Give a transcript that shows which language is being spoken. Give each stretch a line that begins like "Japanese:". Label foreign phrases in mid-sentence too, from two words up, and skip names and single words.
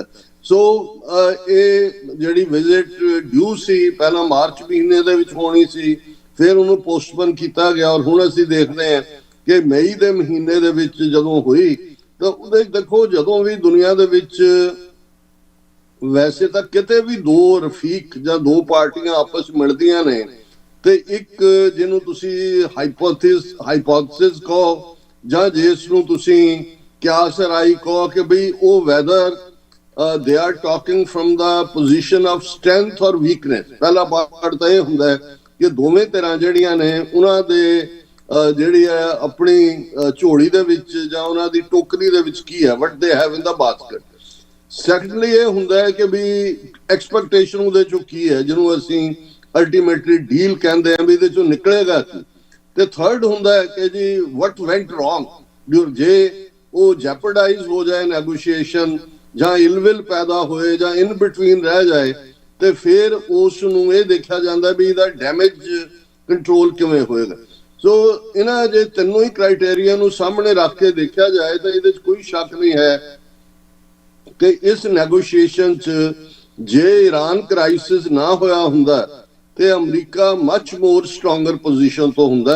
Punjabi: ਸੋ ਇਹ ਜਿਹੜੀ ਵਿਜ਼ਿਟ ਡਿਊ ਸੀ ਪਹਿਲਾਂ ਮਾਰਚ ਮਹੀਨੇ ਦੇ ਵਿੱਚ ਹੋਣੀ ਸੀ, ਫਿਰ ਉਹਨੂੰ ਪੋਸਟਪੋਨ ਕੀਤਾ ਗਿਆ, ਔਰ ਹੁਣ ਅਸੀਂ ਦੇਖਦੇ ਹਾਂ ਕਿ ਮਈ ਦੇ ਮਹੀਨੇ ਦੇ ਵਿੱਚ ਜਦੋਂ ਹੋਈ ਤਾਂ ਉਹਦੇ ਦੇਖੋ ਜਦੋਂ ਵੀ ਦੁਨੀਆ ਦੇ ਵਿੱਚ ਵੈਸੇ ਤਾਂ ਕਿਤੇ ਵੀ ਦੋ ਰਫੀਕ ਜਾਂ ਦੋ ਪਾਰਟੀਆਂ ਆਪਸ ਮਿਲਦੀਆਂ ਨੇ ਤੇ ਇੱਕ ਜਿਹਨੂੰ ਤੁਸੀਂ ਹਾਈਪੋਥੇਸਿਸ ਕਹੋ ਜਾਂ ਜਿਸ ਨੂੰ ਤੁਸੀਂ ਕਿਆਸ ਰਾਈ ਕਹੋ ਕਿ ਬਈ ਉਹ ਵੈਦਰ
English: they are talking from the position of strength or weakness।
Punjabi: ਪਹਿਲਾ ਪਾਰਟ ਤਾਂ ਇਹ ਹੁੰਦਾ ਹੈ ਕਿ ਦੋਵੇਂ ਧਿਰਾਂ ਜਿਹੜੀਆਂ ਨੇ ਉਹਨਾਂ ਦੇ ਜਿਹੜੀ ਹੈ ਆਪਣੀ ਝੋਲੀ ਦੇ ਵਿੱਚ ਜਾਂ ਉਹਨਾਂ ਦੀ ਟੋਕਰੀ ਦੇ ਵਿੱਚ ਕੀ ਹੈ,
English: what they have in the basket। ਸੈਕੰਡਲੀ ਇਹ ਹੁੰਦਾ ਹੈ ਕਿ ਵੀ ਐਕਸਪੈਕਟੇਸ਼ਨ ਉਹਦੇ ਚੋਂ ਕੀ ਹੈ, ਜਿਹਨੂੰ ਅਸੀਂ ultimately deal ਕਹਿੰਦੇ ਆ ਵੀ ਇਹਦੇ ਚੋਂ ਨਿਕਲੇਗਾ ਕੀ। ਤੇ ਥਰਡ ਹੁੰਦਾ ਹੈ ਕਿ ਜੀ what went wrong, ਜੇ ਉਹ ਜੈਪਰਡਾਈਜ਼ ਹੋ ਜਾਏ ਨੈਗੋਸ਼ੀਏਸ਼ਨ ਜਾਂ ਇਲਵਿਲ ਪੈਦਾ ਹੋਏ ਜਾਂ in between ਰਹਿ ਜਾਏ ਤੇ ਫਿਰ ਉਸ ਨੂੰ ਇਹ ਦੇਖਿਆ ਜਾਂਦਾ ਵੀ ਇਹਦਾ damage control ਕਿਵੇਂ ਹੋਏਗਾ। ਸੋ ਇਹਨਾਂ ਜੇ ਤਿੰਨੋਂ ਹੀ ਕ੍ਰਾਈਟੇਰੀਆ ਨੂੰ ਸਾਹਮਣੇ ਰੱਖ ਕੇ ਦੇਖਿਆ ਜਾਏ ਤਾਂ ਇਹਦੇ 'ਚ ਕੋਈ ਸ਼ੱਕ ਨਹੀਂ ਹੈ ਕਿ ਇਸ ਨੈਗੋਸ਼ੀਏਸ਼ਨ 'ਚ ਜੇ ਈਰਾਨ ਕ੍ਰਾਈਸਿਸ ਨਾ ਹੋਇਆ ਹੁੰਦਾ ਤੇ ਅਮਰੀਕਾ much more stronger position ਤੋਂ ਹੁੰਦਾ।